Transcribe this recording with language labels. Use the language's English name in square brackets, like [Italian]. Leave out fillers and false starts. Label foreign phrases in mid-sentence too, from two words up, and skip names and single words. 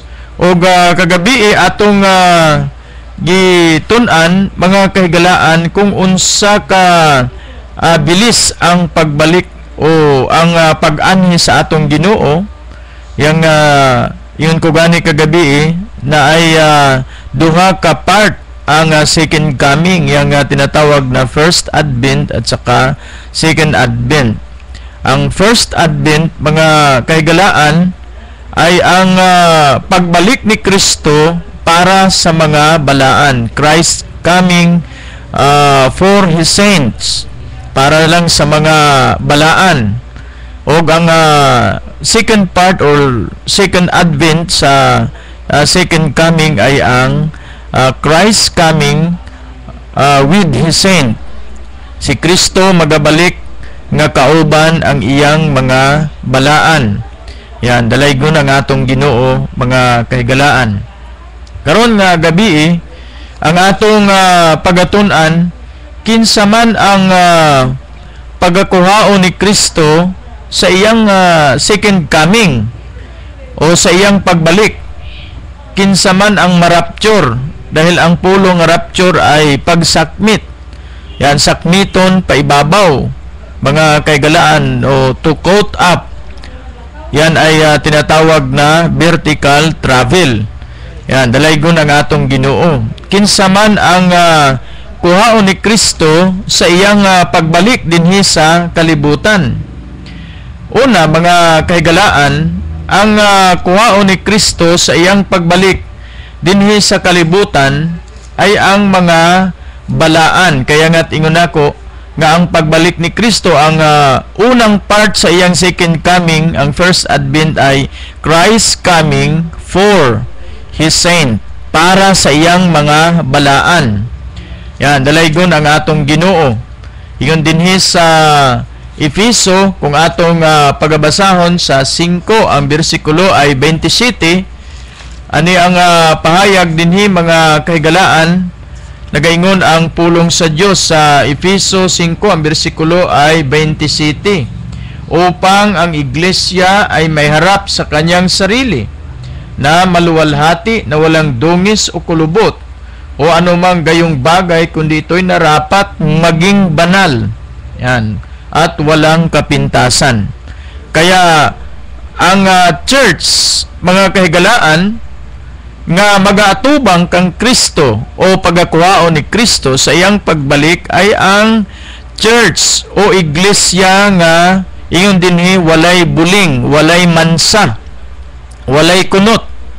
[Cebuano] Og kagabi atong gitun-an mga kahigalaan kung unsa ka bilis ang pagbalik o ang pag-anhi sa atong Ginoo. Yang yun ko gani kagabi na ay duha ka part ang [English] second coming, [Filipino] yang tinatawag na [English] first advent [Filipino] at saka [English] second advent. [Cebuano] Ang [English] first advent [Cebuano] mga kahigalaan ay ang pagbalik ni Kristo para sa mga balaan. [English] Christ coming for His saints, [Cebuano] para lang sa mga balaan. O ang [English] second part [Cebuano] or [English] second advent [Cebuano] sa [English] second coming [Cebuano] ay ang [English] Christ coming with His saint. [Cebuano] Si Kristo magabalik nga kauban ang iyang mga balaan. Yan, dalaygon ang atong Ginoo mga kahigalaan. Karon nga gabi ang atong pagatun-an kinsa man ang pagakuhao ni Kristo sa iyang [English] second coming [Cebuano] o sa iyang pagbalik. Kinsa man ang marapture, dahil ang pulong rapture ay pagsakmit. Yan, sakmiton paibabaw mga kahigalaan o [English] to caught up. [Filipino] Yan ay tinatawag na [English] vertical travel. [Cebuano] Yan, dalaygon ang atong Ginoo. Kinsa man ang kuhaon ni Kristo sa iyang pagbalik dinhi sa kalibutan. Una, mga kahigalaan, ang kuhaon ni Kristo sa iyang pagbalik dinhi sa kalibutan ay ang mga balaan. Kaya nga't ingon ako nga ang pagbalik ni Kristo, ang unang part sa iyang [English] second coming, [Cebuano] ang [English] first advent [Cebuano] ay [English] Christ coming for His saint, [Cebuano] para sa iyang mga balaan. Yan, dalaygon ang atong Ginoo. Iyon dinhi sa Efeso, kung atong pagabasahon sa 5, ang bersikulo ay 27. Ani ang pahayag dinhi mga kahigalaan, nagaingon ang pulong sa Dios sa Efeso 5, ang bersikulo ay 27. [Filipino] Upang ang iglesia ay may harap sa kanyang sarili, na maluwalhati, na walang dungis o kulubot o anumang gayong bagay, kundi ito'y narapat maging banal. Yan, at walang kapintasan. [Cebuano] Kaya ang church, mga kahigalaan, nga mag-aatubang kang Kristo o pagakuhao ni Kristo sa iyang pagbalik ay ang church o iglesia nga ingon dinhi walay buling, walay mansa, walay kunot.